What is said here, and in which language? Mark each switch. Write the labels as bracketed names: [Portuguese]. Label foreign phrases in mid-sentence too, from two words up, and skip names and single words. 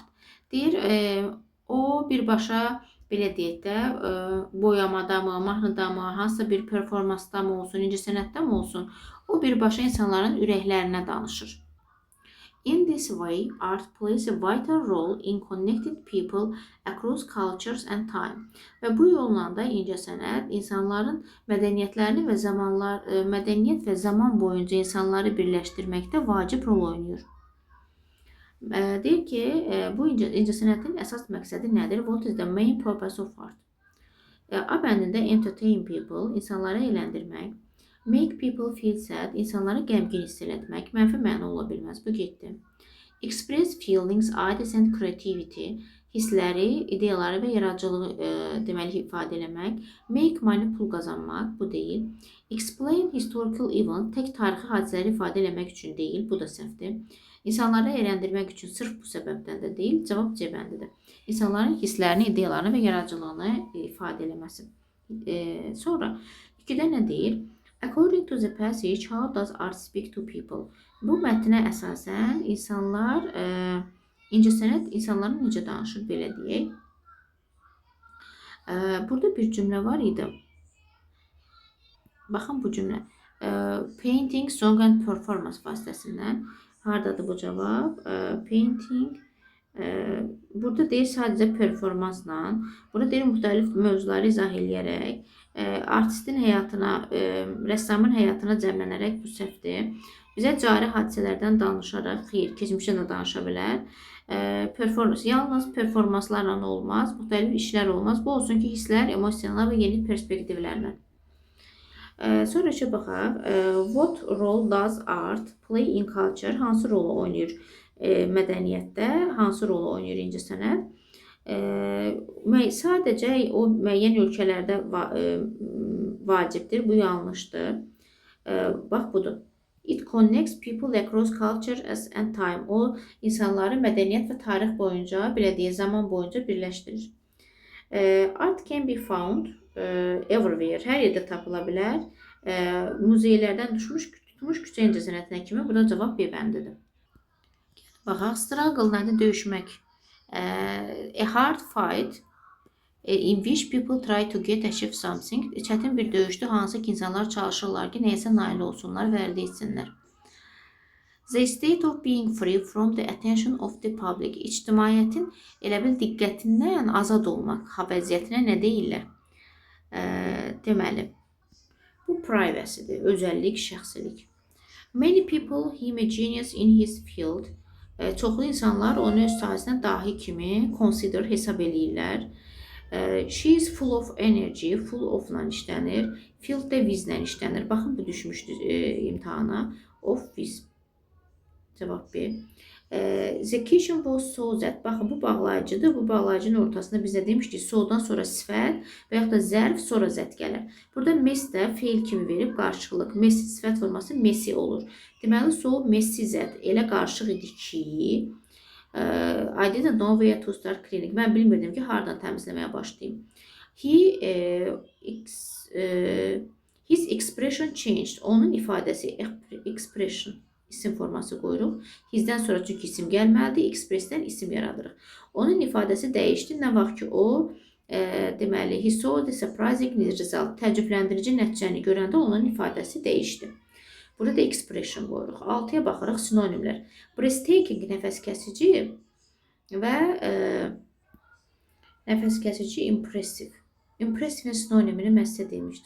[Azerbaijani] Deyir, o birbaşa belə deyək də, boyamada mı, mahnıda mı, hansısa bir performansda mı olsun, incəsənətdə mi olsun, o birbaşa insanların ürəklərinə danışır. [English] In this way, art plays a vital role in connecting people across cultures and time. [Azerbaijani] Və bu yolla da incəsənət insanların mədəniyyət və zaman boyunca insanları birləşdirməkdə vacib rol oynayır. Deyir ki, bu incəsənətin əsas məqsədi nədir? [English] What is the main purpose of art? [Azerbaijani] A bəndində [English] entertain people, [Azerbaijani] insanları əyləndirmək, [English] make people feel sad, [Azerbaijani] insanları qəmgin hiss etmək, mənfi məna ola bilməz, bu getdi. [English] Express feelings, ideas and creativity, [Azerbaijani] hissləri, ideyaları və yaradıcılığı deməli ifadə eləmək, [English] make money, [Azerbaijani] pul qazanmaq, bu deyil. [English] Explain historical event, [Azerbaijani] tək tarixi hadisələri ifadə eləmək üçün deyil, bu da səhvdir. İnsanları əyləndirmək üçün sırf bu səbəbdən də deyil, cavab C bəndidir. İnsanların hisslərini, ideyalarını və yaradıcılığını ifadə eləməsi. Sonra 2-də nə deyir? [English] According to the passage, how does art speak to people? [Azerbaijani] Bu mətnə əsasən insanlar, incəsənət insanların necə danışır, belə deyək. Burada bir cümlə var idi. Baxın bu cümlə. [English] Painting, song and performance vasitəsindən. [Azerbaijani] Haradadır bu cavab? Painting. Burada deyir sadəcə performansla. Burada deyir müxtəlif mövzuları izah eləyərək. Artistin həyatına, rəssamın həyatına cəmlənərək, bu səhvdir. Bizə cari hadisələrdən danışaraq, xeyr, keçmişdən də danışa bilər. Yalnız performanslarla olmaz, müxtəlif işlər olmaz. Bu olsun ki, hisslər, emosiyalar və yeni perspektivlərlə. Sonra işə baxaq. [English] What role does art play in culture? [Azerbaijani] Hansı rolu oynayır mədəniyyətdə? Hansı rolu oynayır incəsənət? Sadəcə o müəyyən ölkələrdə vacibdir. Bu yanlışdır. Bax, budur. [English] It connects people across cultures and time. [Azerbaijani] O, insanları mədəniyyət və tarix boyunca, belə deyək, zaman boyunca birləşdirir. [English] Art can be found everywhere. [Azerbaijani] Hər yerdə tapıla bilər. Muzeylərdən tutmuş küçə incəsənətinə kimi. Bu da cavab B bəndidir. Baxaq, struggle nədir? Döyüşmək. [English] A hard fight In which people try to get achieve something. [Azerbaijani] Çətin bir döyüşdə hansı ki insanlar çalışırlar ki, nəyəsə nail olsunlar və əldə etsinlər. [English] The state of being free from the attention of the public. [Azerbaijani] İctimaiyyətin elə bil diqqətindən azad olmaq vəziyyətinə nə deyirlər? Deməli, bu privacy'dir, özəllik, şəxsilik. [English] Many people him a genius in his field. [Azerbaijani] Çoxlu insanlar onu öz sahəsinə dahi kimi consider hesab eləyirlər. [English] She is full of energy, full of-la [Azerbaijani] işlənir. Field də with-lə işlənir. Baxın, bu düşmüşdü imtahana. [English] Of with. Cavab B. The kitchen was so that. [Azerbaijani] Baxın, bu bağlayıcıdır. Bu bağlayıcının ortasında bizə demişdik, so-dan sonra sifət və yaxud da zərf, sonra zət gəlir. Burada mess də feil kimi verib qarşılıq. Mess sifət forması messy olur. Deməli, [English] so messy [Azerbaijani] zət elə qarşıq idi ki, [English] I didn't know where to start cleaning. [Azerbaijani] Mən bilmirdim ki, hardan təmizləməyə başlayayım. [English] His expression changed. [Azerbaijani] Onun ifadəsi, expression, isim forması qoyuruq. Hizdən sonra çünki isim gəlməlidir, expressdən isim yaradırıq. Onun ifadəsi dəyişdi. Nə vaxt ki, o, deməli, [English] he saw the surprising result. [Azerbaijani] Təəccübləndirici nəticəni görəndə onun ifadəsi dəyişdi. Burada da expression qoyuruq. 6-ya baxırıq, sinonimlər. Breathtaking, nəfəs kəsici və nəfəs kəsici impressive. Impressive sinonimini mən sizə demişdim.